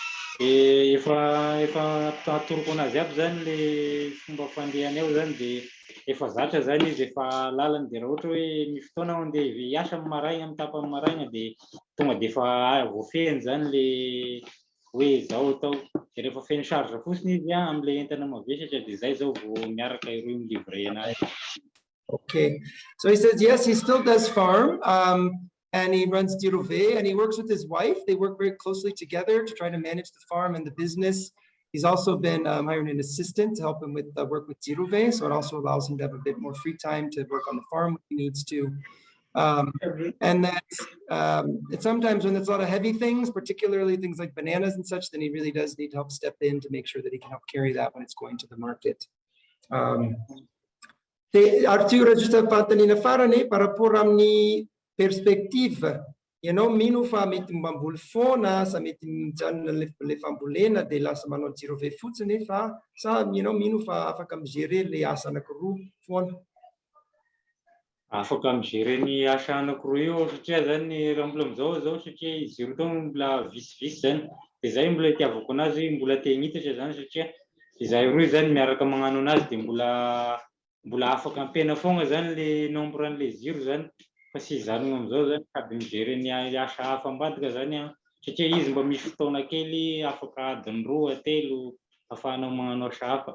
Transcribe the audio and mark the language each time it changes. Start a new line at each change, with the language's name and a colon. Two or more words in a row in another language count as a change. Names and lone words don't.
Malagasy: efa atoroko anazy aby zany le fomba fandehany ao zany de efa zatra zany izy efa lalany de raha ohatra hoe ny fotoana andeha hiasa amin'ny maraina amin'ny tapany maraina de tonga de efa voafehiny zany le hoe zao atao de rehefa feno charge fotsiny izy am'le entana mavesatra de zay zao vao miaraka ireo milivrer anazy.
English: Okay, so he says yes, he still does farm, and he runs Dirove, and he works with his wife. They work very closely together to try to manage the farm and the business. He's also been hiring an assistant to help him with work with Dirove, so it also allows him to have a bit more free time to work on the farm when he needs to. And that sometimes when it's a lot of heavy things, particularly things like bananas and such, then he really does need help step in to make sure that he can help carry that when it's going to the market.
Malagasy: Arthur, giusto pantanina farane
French: par rapport
Malagasy: amin'ny perspective, ianao mino fa mety mamboly foana sa mety mijanona le fambolena de lasa manao jiro ve fotsiny fa sa ianao mino fa afaka migerer le asa anankiroa foana? Afaka migerer ny asa anankiroa io satria zany raha mbola amizao satria izy roa tao mbola visivisy zany de zay mbola itiavako anazy mbola te hignitatra zany satria izahay roa zany miaraka magnano anazy de mbola afaka ampena foana zany le nombre an'le ziro zany fa sy zanona amizao zany sady migerer ny asa hafa ambadika zany satria izy mba misy fotoana kely afaka adiny roa telo afahanao magnano asa hafa.